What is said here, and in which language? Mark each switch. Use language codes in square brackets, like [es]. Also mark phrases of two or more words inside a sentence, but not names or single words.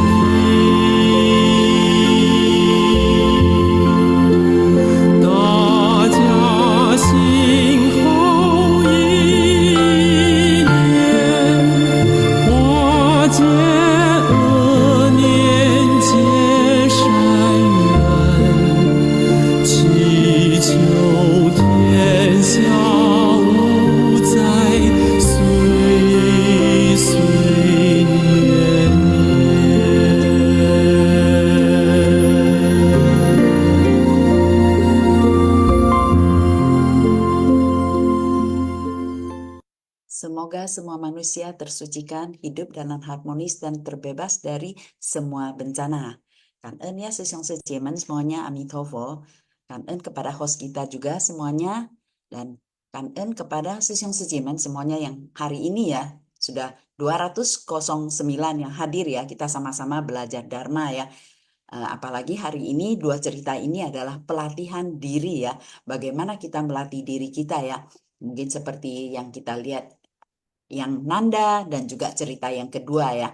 [zh] 大家心后一念，化解恶念，结善缘，祈求天下无灾，岁岁年 [id] Semoga semua manusia tersucikan, hidup dalam harmonis dan terbebas dari semua bencana. [zh] 感恩ya师兄师姐们 semuanya, Amitofo. [id] 感恩 kepada host kita juga semuanya, dan 感恩 kepada [zh] 师兄师姐们 [id] semuanya yang hari ini ya sudah 209 yang hadir ya, kita sama-sama belajar Dharma ya. Apalagi hari ini 2 cerita ini adalah pelatihan diri ya. Bagaimana kita melatih diri kita ya. Mungkin seperti yang kita lihat yang Nanda dan juga cerita yang kedua ya.